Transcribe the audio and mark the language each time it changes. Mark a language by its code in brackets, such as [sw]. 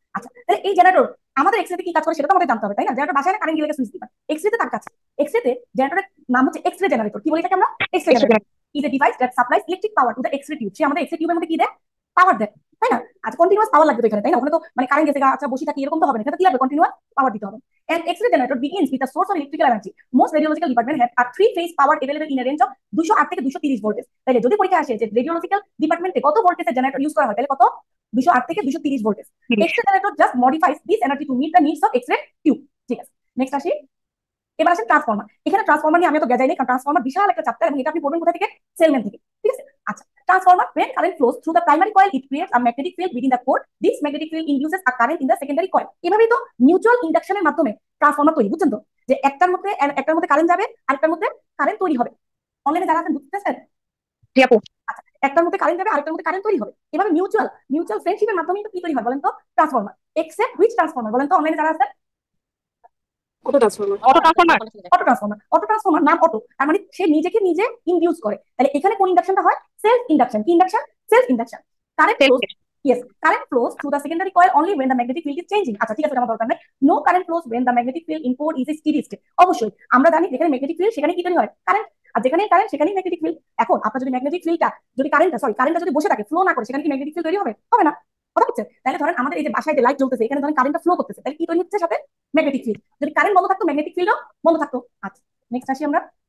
[bn] আচ্ছা, তাহলে এই জেনারেটর আমাদের এক্স রে কি কাজ করে সেটা তো আমাদের জানতে হবে, তাই না? জেনারেটর বাসায় না, কারেন্ট গেলে সুইচ দিবা, এক্স রে তার কাছে। এক্স রে জেনারেটরের নাম হচ্ছে এক্স রে জেনারেটর। কি বলি এটাকে আমরা, X ray generator. [en] Is a device that supplies electric power to the X ray tube. [bn] সে আমাদের এক্স রে টিউবের মধ্যে কি দেয়, পাওয়ার দেয়, তাই না? আচ্ছা, কন্টিনিউয়াস পাওয়ার লাগবে তো এখানে, তাই না? ওখানে তো মানে কারেন্ট গেছে আচ্ছা বসে থাকি এরকম তো হবে না, এটা কি লাগবে, কন্টিনিউয়াস পাওয়ার দিতে হবে। [en] And X-ray generator begins with a source of electrical energy. Most radiological department have a three-phase power available in a range of 208 থেকে 230 voltage. [bn] তাহলে যদি পরীক্ষা আসে যে রেডিওলজিক্যাল ডিপার্টমেন্টে কত ভোল্টেজের জেনারেটর ইউজ করা হয়, তাহলে কত, 208 থেকে 230 voltage. 30। [en] X-ray generator just modifies this energy to meet the needs of X-ray tube। [bn] ঠিক আছে, নেক্সট আসি। এবার আসেন ট্রান্সফরমার। এখানে ট্রান্সফরমার নিয়ে আমি তো গেজাই নেই, কারণ ট্রান্সফরমার বিশাল একটা চ্যাপ্টার, এবং এটা আপনি পড়বেন কোথা থেকে, সেলমেন্ট থেকে। ঠিক আছে, আচ্ছা, [en] Transformer, when current flows through the primary coil it creates a magnetic field within the core. This magnetic field induces a current in the secondary coil. [bn] এভাবেই তো মিউচুয়াল ইন্ডাকশনের মাধ্যমে ট্রান্সফরমার তৈরি, বুঝছেন তো? যে একটার মধ্যে কারেন্ট যাবে, আরেকটার মধ্যে কারেন্ট তৈরি হবে। অনলাইনে যারা আছেন বুঝতেছেন? জি আপু। আচ্ছা, একটার মধ্যে কারেন্ট যাবে, আরেকটার মধ্যে কারেন্ট তৈরি হবে। এভাবে মিউচুয়াল মিউচুয়াল ফ্রেন্ডশিপের মাধ্যমে কি তৈরি হয় বলেন তো, ট্রান্সফরমার। এক্সেপ্ট হুইচ ট্রান্সফরমার বলেন তো, অনলাইনে যারা আছেন? Auto transformer. Auto transformer. Auto transformer নাম অটো, তার মানে সে নিজেকে নিজে ইনডিউস করে। তাহলে এখানে কোন ইন্ডাকশনটা হয়? Self induction. কি induction? Self induction. [en] Current flows, yes, current flows through the secondary coil only when the magnetic field is changing. [bn] আচ্ছা ঠিক আছে, আমার দরকার নাই। [en] No current flows when the magnetic field in core is a steady state. [bn] অবশ্যই আমরা জানি যেখানে ম্যাগনেটিক ফিল্ড সেখানে কি তৈরি হয়? কারেন্ট। আর যেখানে কারেন্ট সেখানেই ম্যাগনেটিক ফিল্ড। এখন আপনার যদি ম্যাগনেটিক ফিল্ডটা যদি কারেন্টটা যদি বসে থাকে, ফ্লো না করে, সেখানে কি ম্যাগনেটিক ফিল্ড তৈরি হবে? হবে না। কথা হচ্ছে? তাহলে ধরেন আমাদের এই যে বাসায় যে লাইট জ্বলতেছে, এখানে ধরেন কারেন্টটা ফ্লো করতেছে, তাহলে কি তৈরি হচ্ছে সাথে? Magnetic field. যদি কারেন্ট বন্ধ থাকতো, ম্যাগনেটিক ফিল্ডও বন্ধ থাকতো। আচ্ছা নেক্সট আসি আমরা।